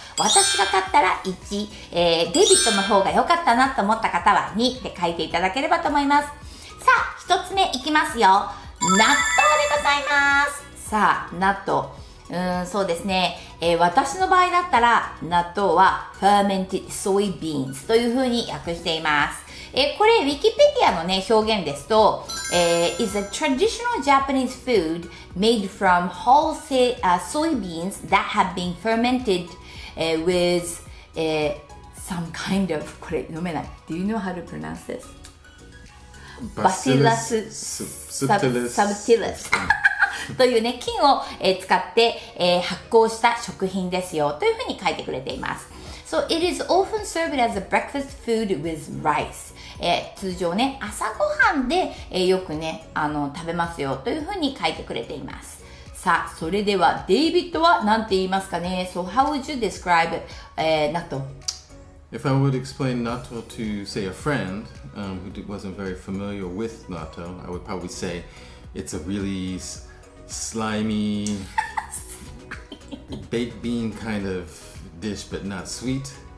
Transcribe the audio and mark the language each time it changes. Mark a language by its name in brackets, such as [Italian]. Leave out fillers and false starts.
[Japanese] 私が勝ったら1、デイビッドの方が良かったなと思った方は2で書いていただければと思います。さあ、1つ目いきますよ。納豆でございます。さあ、納豆。そうですね、私の場合だったら納豆は [English] fermented soybeans [Japanese] というふうに訳しています。これ Wikipedia のね表現ですと、 [English] is a traditional Japanese food made from whole soybeans that have been fermented with some kind of [Japanese] これ読めない。 [English] Do you know how to pronounce this? [Japanese] Bacillus subtilisというね、菌を、使って、発酵した食品ですよというふうに書いてくれています。 [English] So it is often served as a breakfast food with rice. [Japanese] 通常ね、朝ごはんで、よくね、食べますよというふうに書いてくれています。さあ、それではデイビッドは何て言いますかね。 [English] So how would you describe 納豆？If I would explain natto to, say, a friend who wasn't very familiar with natto, I would probably say it's a really slimy baked bean kind of dish, but not sweet.